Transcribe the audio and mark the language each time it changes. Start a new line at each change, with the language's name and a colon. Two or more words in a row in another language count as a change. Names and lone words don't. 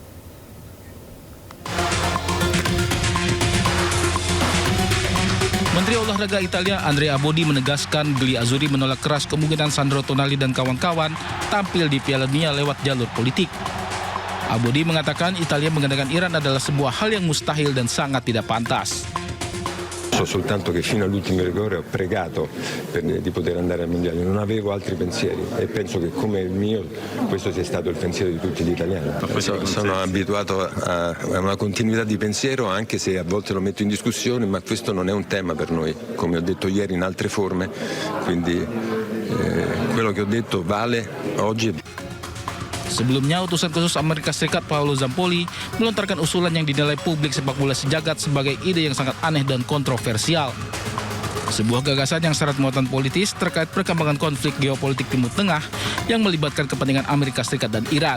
Indonesian: Menteri Olahraga Italia Andrea Abodi menegaskan Gli Azzurri menolak keras kemungkinan Sandro Tonali dan kawan-kawan tampil di Piala Dunia lewat jalur politik. Abodi mengatakan Italia menggandakan Iran adalah sebuah hal yang mustahil dan sangat tidak pantas.
Italian: So soltanto che fino all'ultimo rigore ho pregato di poter andare al mondiale, non avevo altri pensieri e penso che come il mio questo sia stato il pensiero di tutti gli italiani. Sono abituato a una continuità di pensiero anche se a volte lo metto in discussione, ma questo non è un tema per noi, come ho detto ieri in altre forme, quindi quello che ho detto vale oggi.
Indonesian: Sebelumnya, utusan khusus Amerika Serikat Paolo Zampolli melontarkan usulan yang dinilai publik sepak bola sejagat sebagai ide yang sangat aneh dan kontroversial. Sebuah gagasan yang syarat muatan politis terkait perkembangan konflik geopolitik Timur Tengah yang melibatkan kepentingan Amerika Serikat dan Iran.